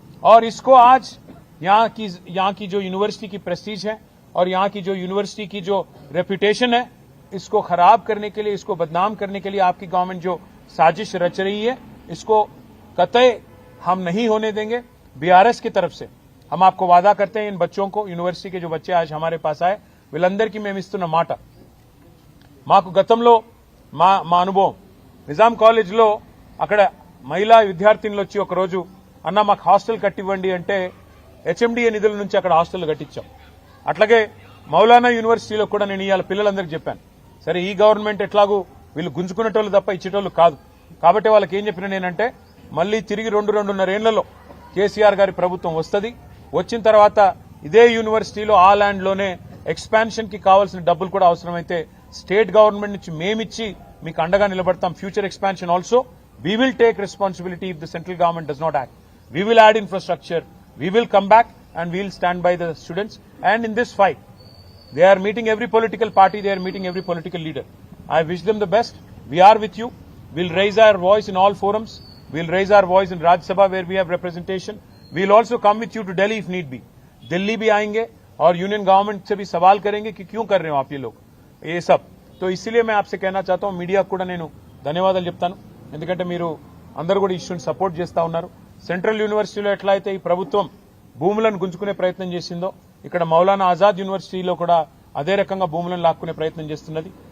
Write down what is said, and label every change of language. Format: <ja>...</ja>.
<hi>और इसको आज यहां की जो यूनिवर्सिटी की प्रेस्टीज है और यहां की जो यूनिवर्सिटी की जो रेपुटेशन है, इसको खराब करने के लिए, इसको बदनाम करने के लिए आपकी गवर्नमेंट जो साजिश रच रही है, इसको कतई हम नहीं होने देंगे। बीआरएस की तरफ से हम आपको वादा करते हैं, इन बच्चों को, यूनिवर्सिटी के जो बच्चे आज हमारे पास आए,</hi> <te>వీళ్ళందరికీ మేము ఇస్తున్న మాట, మాకు గతంలో మా అనుభవం నిజాం కాలేజ్లో అక్కడ మహిళా విద్యార్థినులు వచ్చి ఒకరోజు అన్న మాకు హాస్టల్ కట్టివ్వండి అంటే హెచ్ఎండిఏ నిధుల నుంచి అక్కడ హాస్టల్ కట్టించాం. అట్లాగే మౌలానా యూనివర్సిటీలో కూడా నేను ఇవాళ పిల్లలందరికీ చెప్పాను, సరే ఈ గవర్నమెంట్ ఎట్లాగూ వీళ్ళు గుంజుకునేటోళ్ళు తప్ప ఇచ్చేటోళ్ళు కాదు, కాబట్టి వాళ్ళకి ఏం చెప్పిన నేనంటే మళ్లీ తిరిగి 2-2.5 ఏళ్లలో కేసీఆర్ గారి ప్రభుత్వం వస్తుంది, వచ్చిన తర్వాత ఇదే యూనివర్సిటీలో ఆ ల్యాండ్ లోనే ఎక్స్పాన్షన్ కి కావాల్సిన డబ్బులు కూడా అవసరమైతే స్టేట్ గవర్నమెంట్ నుంచి మేమిచ్చి మీకు అండగా నిలబడతాం.</te> <en>Future expansion also we will take responsibility if the central government does not act. We will add infrastructure, we will come back and we will stand by the students. And in this fight they are meeting every political party, they are meeting every political leader. I wish them the best. We are with you. We'll raise our voice in all forums. We'll raise our voice in Rajya Sabha where we have representation. We'll also come with you to Delhi if need be.</en> <hi>Delhi भी आएंगे और union government से भी सवाल करेंगे कि क्यों कर रहे हो आप ये लोग ये सब. तो इसलिए मैं आपसे कहना चाहता हूं,</hi> <te>మీడియా కూడా నేను ధన్యవాదాలు చెప్తాను, ఎందుకంటే మీరు అందరూ కూడా ఇష్యూని సపోర్ట్ చేస్తా ఉన్నారు. సెంట్రల్ యూనివర్సిటీలో ఎట్లా అయితే ఈ ప్రభుత్వం భూములను గుంజుకునే ప్రయత్నం చేసిందో, ఇక్కడ మౌలానా ఆజాద్ యూనివర్సిటీలో కూడా అదే రకంగా భూములను లాక్కునే ప్రయత్నం చేస్తున్నది.</te>